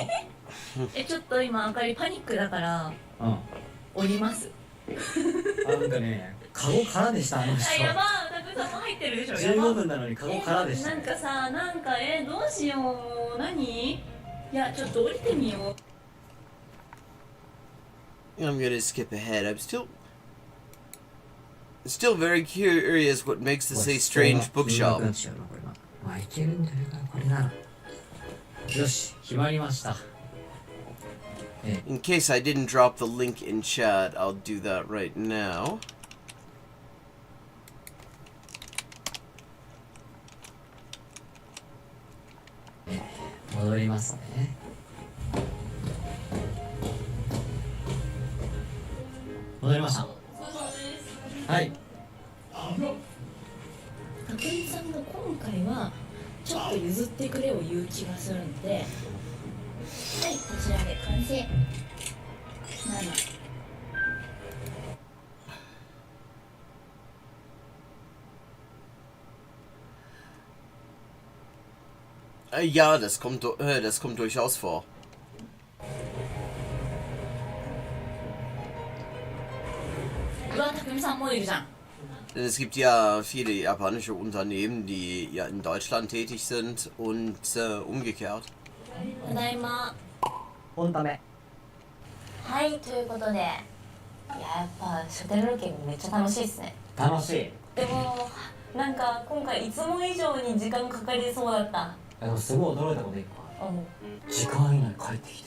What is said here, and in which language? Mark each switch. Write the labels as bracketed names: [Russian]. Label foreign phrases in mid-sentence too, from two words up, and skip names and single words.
[Japanese] ちょっと今あかりパニックだから降ります。なんかね、カゴ空でしたあの人。やばー、たくさんも入ってるでしょ。 15分なのにカゴ空でした。なんかさ、なんかどうしよう、もう何？いや、ちょっと降りてみよう。 [English] I'm gonna skip ahead. I'm still very curious what makes this a strange bookshop. [Japanese] まあいけるんじゃないかなこれなら。よし、決まりました。 [English] In case I didn't drop the link in chat, I'll do that right now. [Japanese] 戻りますね。戻りました。はい。たくみさんが今回はちょっと譲ってくれを言う気がするので、はい、こちらで完成。 [German] Ja, das kommt durchaus vor. Denn es gibt ja viele japanische Unternehmen, die ja in Deutschland tätig sind und umgekehrt. [Japanese] ただいま。本ため。はい、ということで、いや、やっぱ書店ロケめっちゃ楽しいですね。楽しい。でもなんか今回いつも以上に時間かかりそうだった。でもすごい驚いたこと一個ある。時間以内に帰ってきてる。